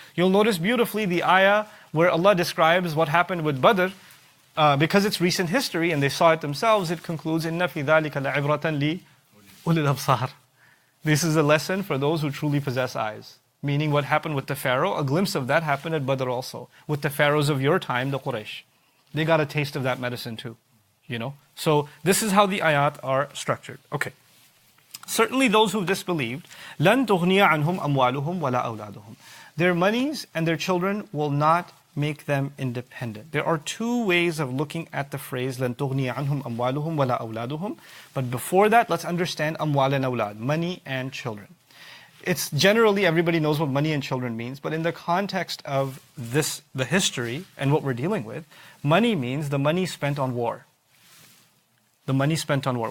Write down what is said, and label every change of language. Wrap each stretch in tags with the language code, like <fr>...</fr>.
<en>You'll notice beautifully the ayah where Allah describes what happened with Badr, because it's recent history and they saw it themselves, it concludes,</en> <ar>إِنَّ فِي ذَلِكَ لَعِبْرَةً لِأُولِي الْأَبْصَارِ.</ar> <en>This is a lesson for those who truly possess eyes. Meaning what happened with the Pharaoh, a glimpse of that happened at Badr also. With the Pharaohs of your time, the Quraysh. They got a taste of that medicine too. So this is how the ayat are structured. Okay. Certainly those who disbelieved,</en> <ar>لَن تُغْنِيَ عَنْهُمْ أَمْوَالُهُمْ وَلَا أَوْلَادُهُمْ.</ar> <en>Their monies and their children will not make them independent. There are two ways of looking at the phrase</en> <ar>لَن تُغْنِيَ عَنْهُمْ أَمْوَالُهُمْ وَلَا أَوْلَادُهُم.</ar> <en>But before that, let's understand أموال and أولاد, money and children. It's generally, everybody knows what money and children means, but in the context of this, the history and what we're dealing with, money means the money spent on war. The money spent on war.</en>